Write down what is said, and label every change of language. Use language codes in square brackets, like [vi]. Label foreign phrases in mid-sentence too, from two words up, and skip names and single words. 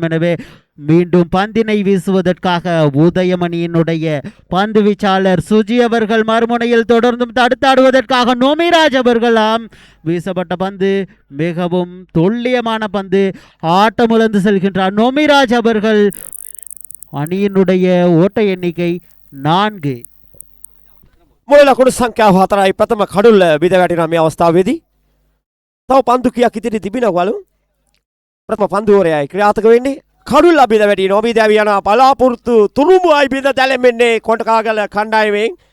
[ta] எனவே மீண்டும் பந்தினை வீசுவதற்காக உதயம் அணியினுடைய பந்து வீச்சாளர் சுஜி அவர்கள் மறுமுனையில் தொடர்ந்தும் தடுத்தாடுவதற்காக நோமிராஜ் அவர்களாம். வீசப்பட்ட பந்து மிகவும் துல்லியமான பந்து ஆட்டமிழந்து செல்கின்றார் நோமிராஜ் அவர்கள். அணியினுடைய ஓட்ட எண்ணிக்கை 4. [si] ලකුණු සංඛ්‍යාව 4යි. ප්‍රථම කඩුල්ල බිඳ වැටෙන මේ අවස්ථාවේදී තව පන්දු කීයක් ඉදිරි තිබෙනවලු. ප්‍රථම පන්දුවරයයි ක්‍රියාත්මක වෙන්නේ. කඩුල්ල බිඳ වැටෙනවා. බිඳ යන බලාපොරොත්තු තුරුඹුයි බිඳ දැලෙන්නේ කොටකාගල කණ්ඩායමෙන්.